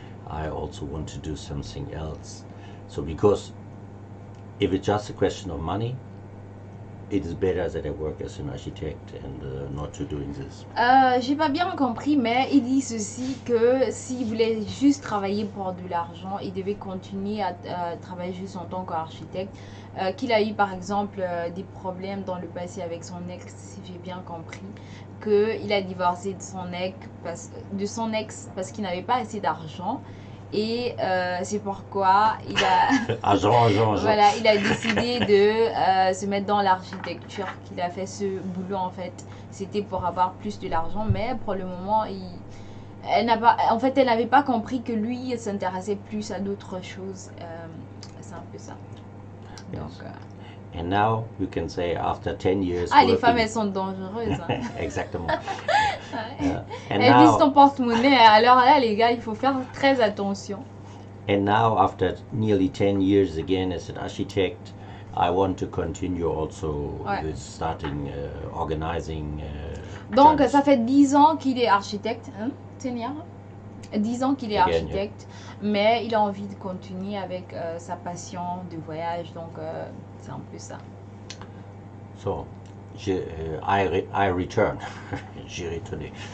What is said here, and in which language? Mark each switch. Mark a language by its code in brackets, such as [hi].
[en] I also want to do something else. So because if it's just a question of money, it is better that I work as an architect and not to doing this. [fr] J'ai pas bien compris, mais il dit ceci que s'il voulait juste travailler pour de l'argent, il devait continuer à travailler juste en tant qu'architecte. Qu'il a eu par exemple des problèmes dans le passé avec son ex, si j'ai bien compris, qu'il a divorcé de son ex parce qu'il n'avait pas assez d'argent. Et c'est pourquoi il a, voilà, il a décidé de se mettre dans l'architecture, qu'il a fait ce boulot en fait. C'était pour avoir plus de l'argent, mais pour le moment, elle n'avait pas compris que lui s'intéressait plus à d'autres choses. C'est un peu ça. Donc, [en] and now you can say after 10 years. [fr] Les femmes, elles sont dangereuses. Hein. Exactement. Elles visent ton porte-monnaie. Alors là, les gars, il faut faire très attention. [en] And now, after nearly 10 years again as an architect, I want to continue also with starting organizing. [fr] Donc, ça fait 10 ans qu'il est architecte, hein, Seigneur? 10 ans qu'il est architecte, mais il a envie de continuer avec sa passion de voyage, donc c'est un peu ça. [en] So, I return. [fr] J'ai retourné.